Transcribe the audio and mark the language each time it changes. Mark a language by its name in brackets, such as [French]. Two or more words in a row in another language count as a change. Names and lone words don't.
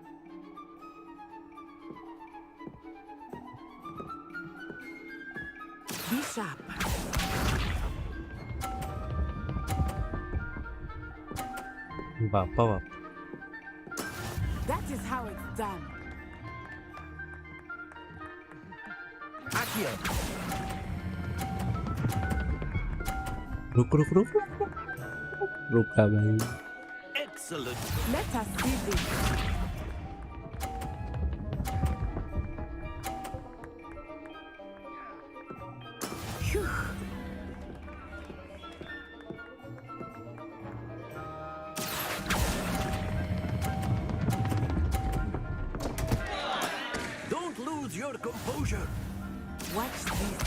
[English] Be sharp. Power. That is how it's done. Accio. [Hindi] रुक भाई. [English] Excellent. Let us see this. Phew. Don't lose your composure. Watch this.